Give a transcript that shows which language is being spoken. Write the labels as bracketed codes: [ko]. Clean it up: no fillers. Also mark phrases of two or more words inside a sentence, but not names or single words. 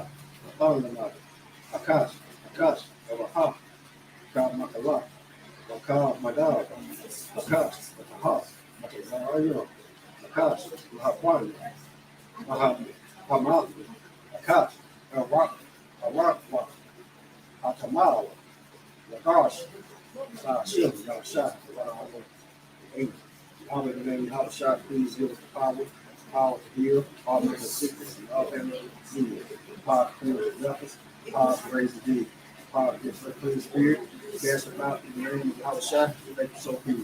[en] Akash, Evaha, God Makala, Waka Madara, Akash, Aha, Makazayo, Akash, Mahapwan, Mahamal, Akash, Arak, Atamala, Lagash, Shim, Yasha, How in the name of Yahweh, please give us the power to heal, all mental sickness, and all mental disease, power to heal the lepers, power to raise the dead, power to get the clean spirit, cast them out in the name of Yahweh, thank you so be.